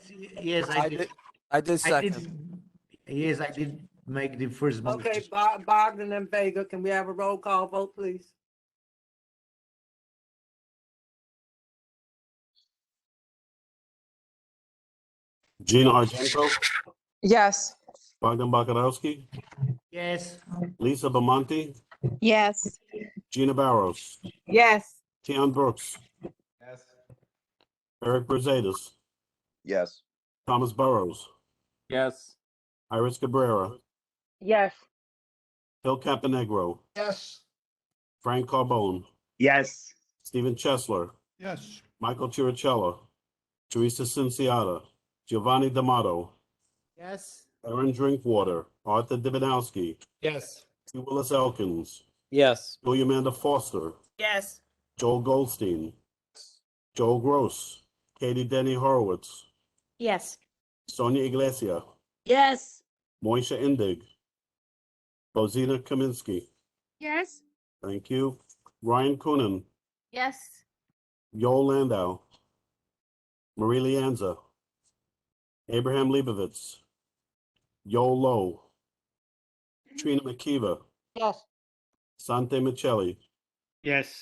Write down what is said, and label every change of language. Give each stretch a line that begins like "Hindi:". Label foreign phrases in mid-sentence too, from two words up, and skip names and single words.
English: Yes, I did. I did I did. second. Yes, I did make the first motion. Okay, Bogdan and Vega, can we have a roll call vote, please? Gina Argento, Yes. Bogdan Bakarowski, Yes. Lisa Bamonte, Yes. Gina Barros, Yes. Tian Brooks, Yes. Eric Brusadas, Yes. Thomas Burrows, Yes. Iris Cabrera, Yes. Phil Caponegro, Yes. Frank Carbone, Yes. Stephen Chesler, Yes. Michael Chirichella, Teresa Cinciata, Giovanni D'Amato, Yes. Aaron Drinkwater, Arthur Dibinowski, Yes. T. Willis Elkins, Yes. Amanda Foster, Yes. Joel Goldstein, Joel Gross, Katie Denny Horowitz, Yes. Sonia Iglesia, Yes. Moisha Indig, Bozina Kaminsky. Yes. Thank you. Ryan Coonan, Yes. Yoel Landau, Marie Lianza, Abraham Leibovitz, Yoel Lowe, Trina McKeever, Yes. Sante Michelli, Yes.